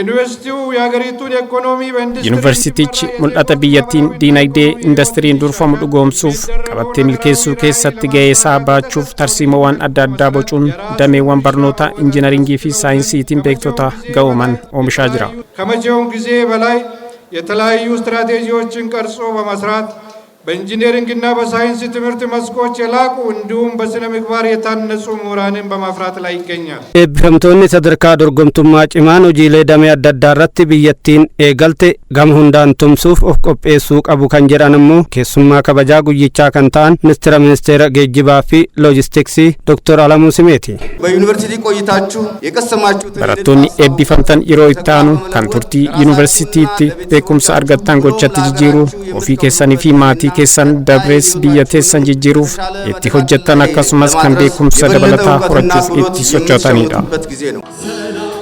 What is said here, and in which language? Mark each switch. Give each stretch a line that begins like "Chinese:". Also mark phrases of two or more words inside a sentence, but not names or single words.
Oromo: Yuunivarsiitichi mul'ata biyyattiin diinagdee indastiriin durfamu dhugoomsuuf qabattee milkeessuu keessatti gahee isaa baachuuf tarsiimoowwan adda addaa bocuun dameewwan barnoota injiinaringii fi saayinsiitiin beektota ga'ooman oomishaa jira.
Amharic: ከመቼውም ጊዜ በላይ የተለያዩ ስትራቴጂዎችን ቀርጾ በመስራት በኢንጂነሪንግና በሳይንስ ትምህርት መስኮች የላቁ እንዲሁም በስነ ምግባር የታነጹ ምሁራንን በማፍራት ላይ ይገኛል።
Oromo: eebbifamtoonni sadarkaa dorgomtummaa cimaan hojiilee damee adda addaa irratti biyyattiin eegalte gama hundaan tumsuuf of qopheessuu qabu kan jedhan immoo keessummaa kabajaa guyyichaa kan ta'an ministeera geejjibaa fi loojistiksii Dr. Alamuu Simeeti.
Amharic: በዩኒቨርሲቲ ቆይታችሁ የቀሰማችሁት
Oromo: barattoonni eebbifamtan yeroo itti aanu kan turtii yuunivarsiitiitti beekumsa argattan gochatti jijjiiruu ofii keessanii fi maatii keessan dabrees biyya teessan jijjiiruuf itti hojjettan akkasumas kan beekumsa dabalataa horachuuf itti sochootanidha.